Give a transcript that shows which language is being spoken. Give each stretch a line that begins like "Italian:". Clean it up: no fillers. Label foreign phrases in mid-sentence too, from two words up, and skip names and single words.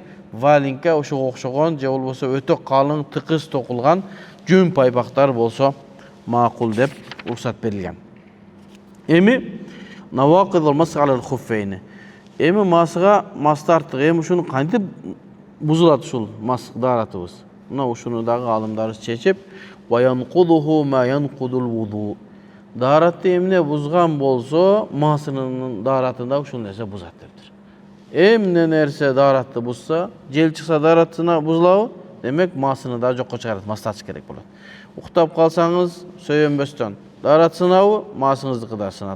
Kyrgyz: Валинка ошого окшогон же болбосо өтө калың тыкыз токулган жүн пайпактар болсо макул деп уруксат берилген.
Arabic: Эми نواقض المسح على الخفين.
Kyrgyz: Эми масыга мас тарттык. Эми ушуну кантип бузулат ушул мас даратыбыз? Мына ушуну дагы алымдарыбыз чечип,
Arabic: وينقضه ما ينقض الوضوء.
Kyrgyz: Даратты эмне бузган болсо, масынын даратында ушул нерсе бузат дептир. Эмне нерсе даратты бузса, жел чыкса даратына бузулабы? Демек масыны да жокко чыгарат, мас тартыш керек болот. Уктап калсаңыз сөйөнбөстөн даратсынабы, масыңыздыкы да сынат.